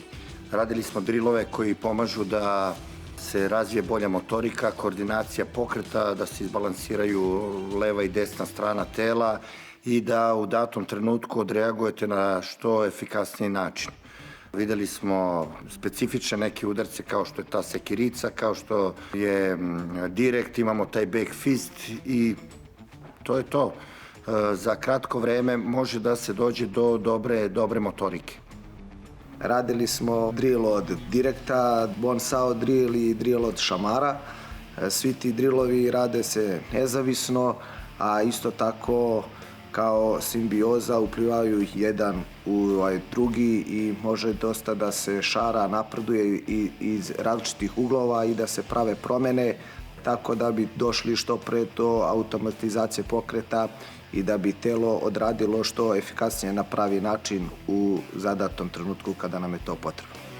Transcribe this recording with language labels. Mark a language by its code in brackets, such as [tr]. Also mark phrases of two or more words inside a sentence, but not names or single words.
[sr] Radili smo drillove koji pomažu da se razvije bolja motorika, koordinacija pokreta, da se izbalansiraju leva i desna strana tela i da u datom trenutku odreagujete na što efikasniji način. Videli smo specifične neke udarce kao što je ta sekirica, kao što je direkt, imamo taj [en] back fist [sr] i to je to. Za kratko vreme može da se dođe do dobre motorike. Radili smo drill od direkta, bone saw drill i drill od šamara. Svi ti drillovi rade se nezavisno, a isto tako kao simbioza uplivaju jedan u drugi i može dosta da se šara, napreduje iz različitih uglova i da se prave promene, tako da bi došli što pre do automatizacije pokreta i da bi telo odradilo što efikasnije na pravi način u zadatom trenutku kada nam je to potrebno.